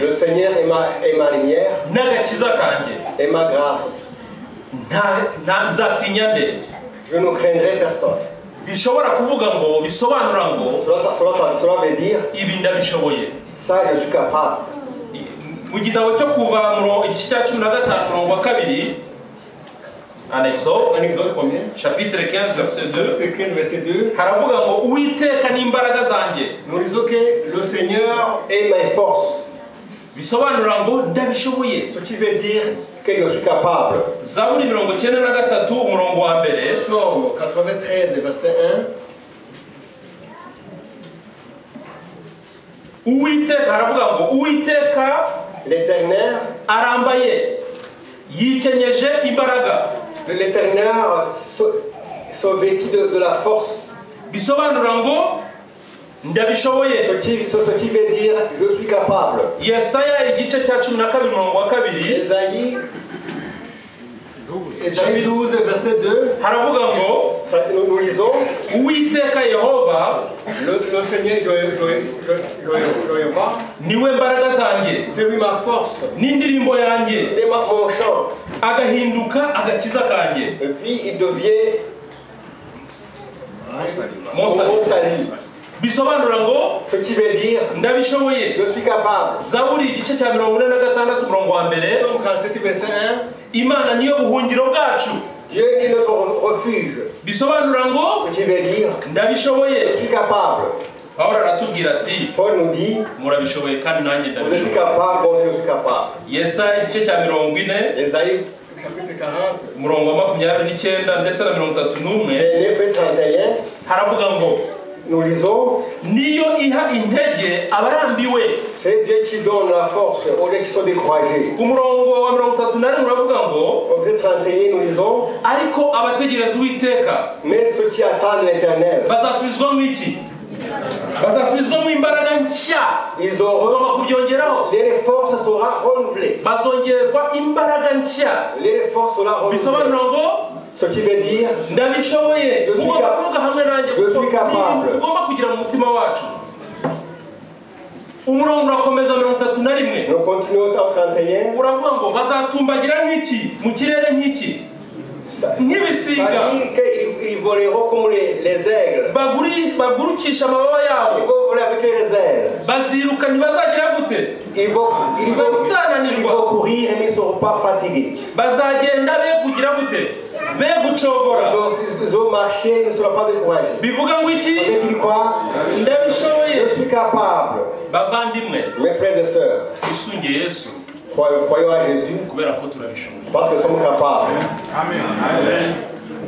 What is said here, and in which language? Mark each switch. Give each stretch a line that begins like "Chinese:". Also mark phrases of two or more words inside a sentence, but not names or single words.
French: Le Seigneur est ma lumière.
Kinyarwanda: N'agakiza kanjye.
French: Et ma grâce aussi.
Kinyarwanda: Nzatinya nde?
French: Je ne craindrai personne.
Kinyarwanda: Bishobora kuvuga ngo bisobanura ngo
French: cela veut dire
Kinyarwanda: ibi ndabishoboye.
French: Ça je suis capable.
Kinyarwanda: Mu gitabo cyo kuva mu igice cya 15 umurongo wa 2
French: En Exode, En Exode combien? chapitre 15, verset 2, 15, verset 2.
Kinyarwanda: haravuga ngo Uwiteka ni imbaraga zanjye.
French: Nous disons que le Seigneur est ma force.
Kinyarwanda: Bisobanura ngo ndabishoboye.
French: Ce qui veut dire que je suis capable.
Kinyarwanda: Zaburi 93 umurongo wa mbere.
French: Psaume 93, verset 1.
Kinyarwanda: Uwiteka haravuga ngo Uwiteka
French: L'Éternel,
Kinyarwanda: arambaye yikenyeje imbaraga.
French: l'Éternel se vêtit de la force.
Kinyarwanda: Bisobanura ngo ndabishoboye.
French: Ce qui veut dire je suis capable.
Kinyarwanda: Yesaya igice cya 12 umurongo wa 2.
French: Ésaïe 12, verset 2.
Kinyarwanda: Haravuga ngo
French: Nous lisons.
Kinyarwanda: Uwiteka Yehova
French: Le Seigneur Jéhovah,
Kinyarwanda: niwe mbaraga zanjye.
French: c'est lui ma force.
Kinyarwanda: N'indirimbo yanjye.
French: Il est mon chant.
Kinyarwanda: Agahinduka agakiza kanjye.
French: Et puis il devient mon salut.
Kinyarwanda: Bisobanura ngo
French: Ce qui veut dire
Kinyarwanda: ndabishoboye.
French: je suis capable.
Kinyarwanda: Zaburi igice cya 46 umurongo wa mbere.
French: Psaume 47, verset 1.
Kinyarwanda: Imana niyo buhungiro bwacu.
French: Dieu est notre refuge.
Kinyarwanda: Bisobanura ngo
French: Ce qui veut dire
Kinyarwanda: ndabishoboye.
French: je suis capable.
Kinyarwanda: Pawulo aratubwira ati
French: Paul nous dit
Kinyarwanda: murabishoboye kandi nanjye
French: vous êtes
Kinyarwanda: ndabishoboye.
French: capable, moi aussi je suis capable.
Kinyarwanda: Yesaya igice cya 40
French: Ésaïe chapitre 40,
Kinyarwanda: umurongo wa 29 ndetse na 31
French: 29 et 31.
Kinyarwanda: haravuga ngo
French: Nous lisons.
Kinyarwanda: niyo iha intege abarambiwe.
French: C'est Dieu qui donne la force aux gens qui sont découragés.
Kinyarwanda: Umurongo wa 31 uravuga ngo
French: Au verset 31, nous lisons.
Kinyarwanda: ariko abategereza Uwiteka
French: Mais ceux qui attendent l'Éternel,
Kinyarwanda: bazasubizwa mu iki? Bazasubizwa mu imbaraga nshya.
French: ils auront.
Kinyarwanda: Ugomba kubyongeraho.
French: Les forces seront renouvelées.
Kinyarwanda: Bazongerwa imbaraga nshya.
French: Les forces seront renouvelées.
Kinyarwanda: Bisobanura ngo
French: Ce qui veut dire
Kinyarwanda: ndabishoboye.
French: Je suis
Kinyarwanda: Ugomba
French: capable.
Kinyarwanda: kuvuga hamwe nanjye
French: Je
Kinyarwanda: kuko
French: suis capable.
Kinyarwanda: ni tugomba kugira mu mutima wacu. Umurongo urakomeza 31.
French: nous continuons au 31.
Kinyarwanda: Uravuga ngo bazatumbagira nk'iki mu kirere nk'iki?
French: Ça
Kinyarwanda: Nk'ibisiga.
French: dit qu'ils voleront comme les aigles.
Kinyarwanda: Bagurukisha amababa
French: Ils
Kinyarwanda: yabo.
French: vont voler avec les ailes.
Kinyarwanda: Baziruka ntibazagira gute?
French: Ils vont courir mais ils ne seront pas fatigués.
Kinyarwanda: Bazagenda be kugira gute? Be gucogora.
French: Ils vont marcher, ils ne seront pas découragés.
Kinyarwanda: Bivuga ngo iki?
French: On veut dire quoi?
Kinyarwanda: Ndabishoboye.
French: Je suis capable.
Kinyarwanda: Bavandimwe,
French: Mes frères et sœurs,
Kinyarwanda: twisunge Yesu
French: croyons à Jésus
Kinyarwanda: kubera ko turabishoboye.
French: parce que nous sommes capables. Amen.